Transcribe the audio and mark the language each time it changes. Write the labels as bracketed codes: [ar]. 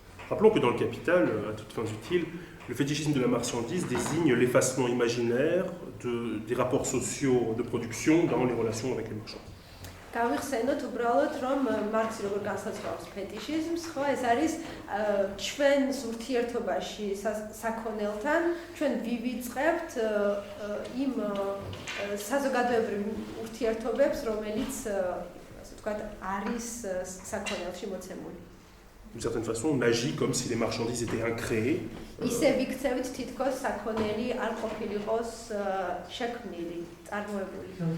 [fr] Rappelons que dans le Capital, à toutes fins utiles, le fétichisme de la marchandise désigne l'effacement imaginaire des rapports sociaux de production dans les relations avec les marchands. [ka] გავიხსენოთ უბრალოდ, რომ მარქსი როგორ განსაზღვრავს ფეტიშიზმს, ხო, ეს არის ჩვენს ურთიერთობაში საქონელთან, ჩვენ ვივიწყებთ იმ საზოგადოებრივ ურთიერთობებს, რომელიც, ასე ვთქვათ, არის საქონელში მოცემული. [fr] D'une certaine façon, on agit comme si les marchandises étaient incréées. [ka] ისე ვიქცევით თითქოს საქონელი არ ყოფილიყოს შექმნილი, წარმოებული.